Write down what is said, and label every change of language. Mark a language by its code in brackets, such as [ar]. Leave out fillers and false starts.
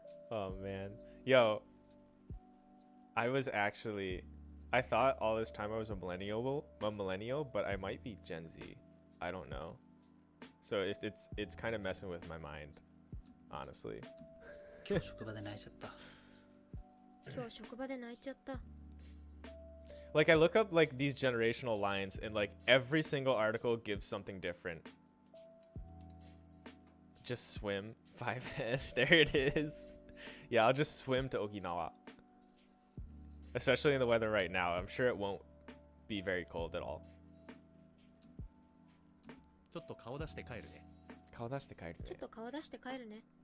[en] Oh man. Yo, I thought all this time I was a millennial, but I might be Gen Z. I don't know. So it's kind of messing with my mind, honestly. [ja] 今日職場で泣いちゃった。今日職場で泣いちゃった。 [en] Like I look up like these generational lines, and like every single article gives something different. Just swim 5 head. There it is. Yeah, I'll just swim to Okinawa. Especially in the weather right now. I'm sure it won't be very cold at all. [ja] ちょっと顔出して帰るね。ちょっと顔出して帰るね。